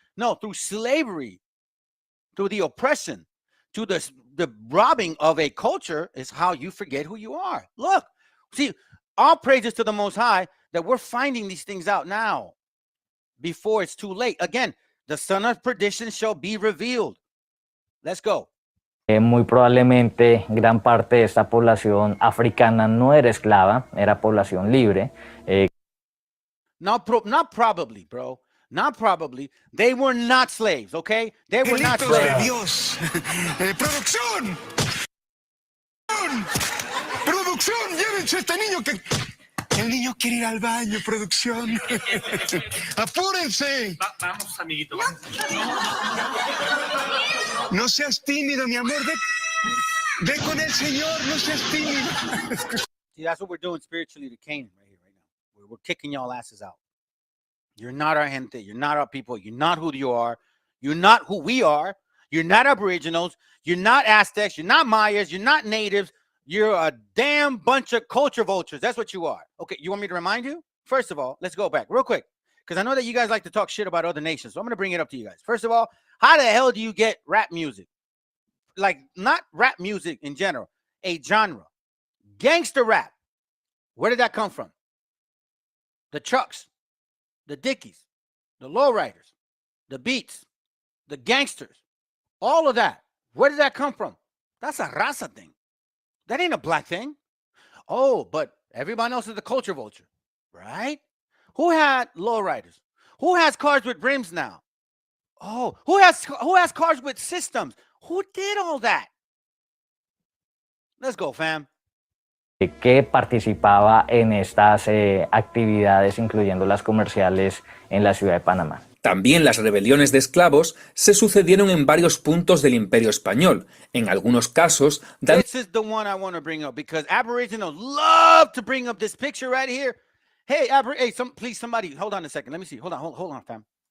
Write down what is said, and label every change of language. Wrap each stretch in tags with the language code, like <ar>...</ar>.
<en>No, through slavery, through the oppression, to the robbing of a culture is how you forget who you are. Look, see, all praises to the Most High that we're finding these things out now before it's too late. Again, the son of perdition shall be revealed. Let's go.</en> <es>Muy probablemente gran parte de esta población africana no era esclava, era población libre.</es> <en>Not probably, bro. Not probably. They were not slaves, okay? They were not slaves.</en> <es>De Dios. ¡Producción! ¡Producción! ¡Llévense a este niño que... El niño quiere ir al baño, producción. ¡Apúrense! Vamos, amiguito. No seas tímido, mi amor. Ve con el Señor, no seas tímido.</es> <en>See, that's what we're doing spiritually to Canaan right here, right now. We're kicking y'all asses out. You're not our gente. You're not our people. You're not who you are. You're not who we are. You're not Aboriginals. You're not Aztecs. You're not Mayas. You're not natives. You're a damn bunch of culture vultures. That's what you are. Okay, you want me to remind you? First of all, let's go back real quick, because I know that you guys like to talk shit about other nations. So I'm going to bring it up to you guys. First of all, how the hell do you get rap music? Like, not rap music in general, a genre. Gangster rap. Where did that come from? The Chucks, the Dickies, the Lowriders, the Beats, the Gangsters, all of that. Where did that come from? That's a raza thing. That ain't a black thing. Oh, but everybody else is the culture vulture, right? Who had lowriders? Who has cars with rims now? Oh, who has cars with systems? Who did all that? Let's go, fam.</en> <es>Que participaba en estas actividades, incluyendo las comerciales en la ciudad de Panamá. También las rebeliones de esclavos se sucedieron en varios puntos del Imperio Español. En algunos casos...</es> <en>This is the one I want to bring up because Aboriginals love to bring up this picture right here. Hey, please, somebody, hold on a second. Let me see. Hold on, fam.</en>